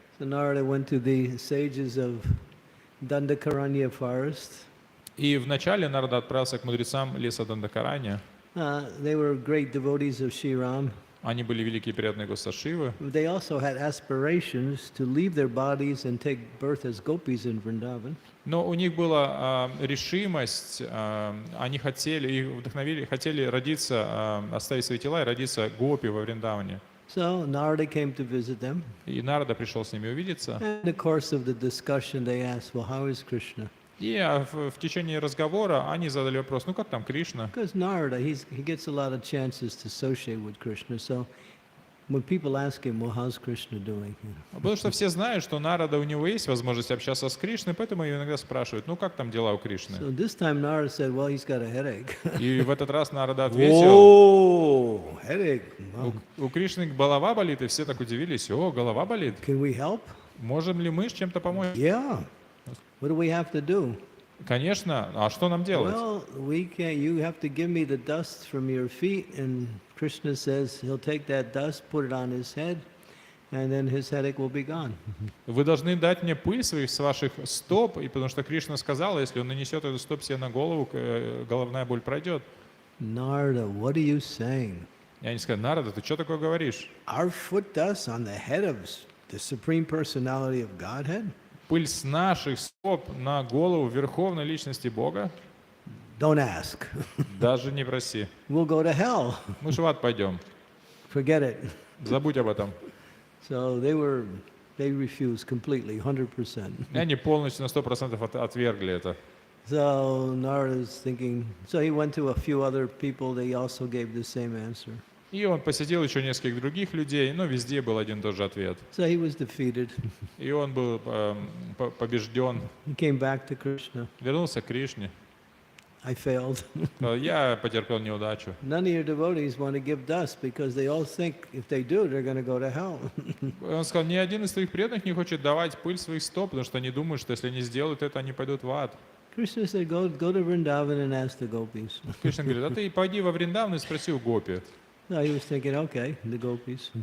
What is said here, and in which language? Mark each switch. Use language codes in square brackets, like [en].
[en] So Narada went to the sages of Dandakaranya forest. [ru] И вначале Нарада отправился к мудрецам леса Дандакарanya. [en] They were great devotees of Sri Ram. [ru] Они были великие преданные Господа Шивы. [en] They also had aspirations to leave their bodies and take birth as gopis in Vrindavan. [ru] Но у них была решимость, они хотели, их вдохновили, хотели родиться, оставить свои тела и родиться гопи во Вриндаване. [en] So Narada came to visit them. [ru] И Нарада пришел с ними увидеться. [en] In the course of the discussion, they asked, "Well, how is Krishna?" [ru] И в tечение разговора они задали вопрос: ну как там Кришна? [en] Because Narada, he gets a lot of chances to associate with Krishna. So when people ask him, "Well, how's Krishna doing?" [ru] Потому что все знают, что Нарада, у него есть возможность общаться с Кришной, поэтому ее иногда спрашивают: ну как там дела у Кришны? [en] So this time Narada said, "Well, he's got a headache." [ru] И в этот раз Нарада ответил: [en] Oh, headache. Wow. [ru] у Кришны голова болит, и все так удивились: о, голова болит. [en] Can we help? [ru] Можем ли мы с чем-то помочь? [en] Yeah. What do we have to do? [ru] Конечно. А что нам делать? [en] Well, we can't. You have to give me the dust from your feet, and Krishna says he'll take that dust, put it on his head, and then his headache will be gone. [ru] Вы должны дать мне пыль с ваших стоп, и потому что Кришна сказал, если он нанесет эту стоп себе на голову, головная боль пройдет. [en] Narada, what are you saying? [ru] И они сказали: Нарада, ты что такое говоришь? [en] Our foot dust on the head of the Supreme Personality of Godhead? [ru] Пыль с наших стоп на голову Верховной Личности Бога? [en] Don't ask. [ru] Даже не проси. [en] We'll go to hell. [ru] Мы же в ад пойдем. [en] Forget it. [ru] Забудь об этом. [en] So they refused completely, 100%. [ru] И они полностью на 100% отвергли это. [en] So Narada's thinking, so he went to a few other people, they also gave the same answer. [ru] И он посетил еще нескольких других людей, но везде был один и тот же ответ. [en] So he was defeated. [ru] И он был побежден. [en] He came back to Krishna. [ru] Вернулся к Кришне. [en] I failed. [ru] Сказал: я потерпел неудачу. [en] None of your devotees want to give dust because they all think if they do, they're going to go to hell. [ru] Он сказал: ни один из твоих преданных не хочет давать пыль своих стоп, потому что они думают, что если они сделают это, они пойдут в ад. [en] Krishna said, go to Vrindavan and ask the gopis. [ru] Кришна говорит: а ты пойди во Вриндаван и спроси у гопи. [en] So he was thinking, okay, the gopis.